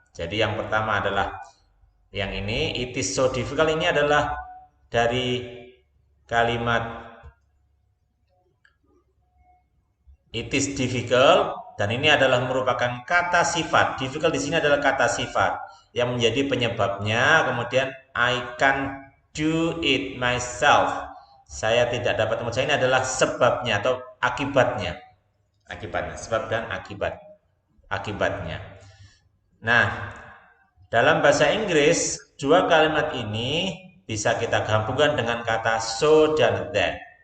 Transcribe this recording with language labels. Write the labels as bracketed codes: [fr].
[id] Jadi yang pertama adalah yang ini, [en] it is so difficult, [id] ini adalah dari kalimat [en] it is difficult, [id] dan ini adalah merupakan kata sifat. Difficult di sini adalah kata sifat yang menjadi penyebabnya. Kemudian [en] I can do it myself. [id] Saya tidak dapat mengerjakan, ini adalah sebabnya atau akibatnya. Akibatnya, sebab dan akibatnya. Nah, dalam bahasa Inggris, dua kalimat ini bisa kita gabungkan dengan kata so dan that.